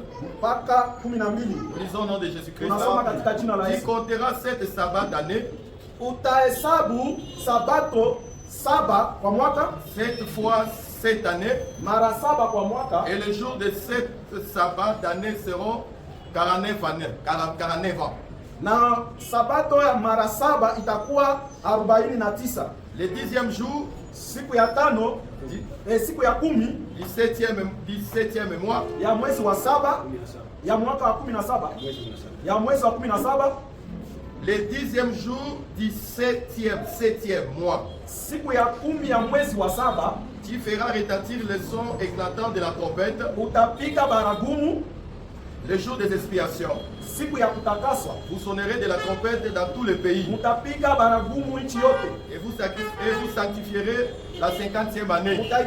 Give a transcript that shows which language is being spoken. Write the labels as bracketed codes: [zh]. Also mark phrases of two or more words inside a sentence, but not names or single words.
[fr] Lisons au nom de Jésus-Christ. Il comptera 7 sabbats d'année. 7 fois 7 années. Et les jours de 7 sabbats d'année seront 49 ans. [sw] Na sabato ya mara saba itakuwa 49. [fr] Le 10e jour, [sw] siku ya tano, siku ya 10, [fr] 17e mois, [sw] ya mwezi wa saba, ya mwaka wa 17, ya mwezi wa 17. [fr] Le 10e jour du 7e mois, [sw] siku ya 10 ya mwezi wa saba, [fr] tu feras retentir le son éclatant de la trompette. [sw] Utapika baragumu. [fr] Le jour des expiations, vous sonnerez de la trompette dans tout le pays. Et vous sanctifierez la 50e année.